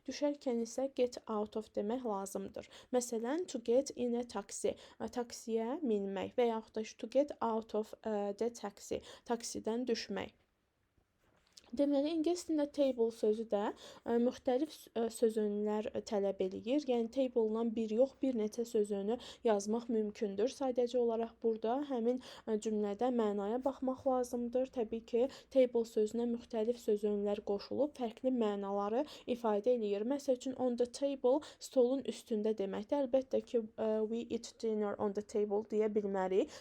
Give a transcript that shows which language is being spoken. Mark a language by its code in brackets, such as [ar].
[az] Düşərkən isə get out of demək lazımdır. Məsələn, [en] to get in a taxi, [az] taksiyə minmək və yaxud da [en] to get out of the taxi, [az] taksidən düşmək. Deməli, ingilis dilində table sözü də müxtəlif sözünlər tələb eləyir. Yəni table-dan bir yox, bir neçə sözünü yazmaq mümkündür. Sadəcə olaraq burada həmin cümlədə mənaya baxmaq lazımdır. Təbii ki, table sözünə müxtəlif sözünlər qoşulub fərqli mənaları ifadə eləyir. Məsəl üçün [en] on the table [az] stolun üstündə deməkdir. Əlbəttə ki, [en] we eat dinner on the table [az] deyə bilmərik.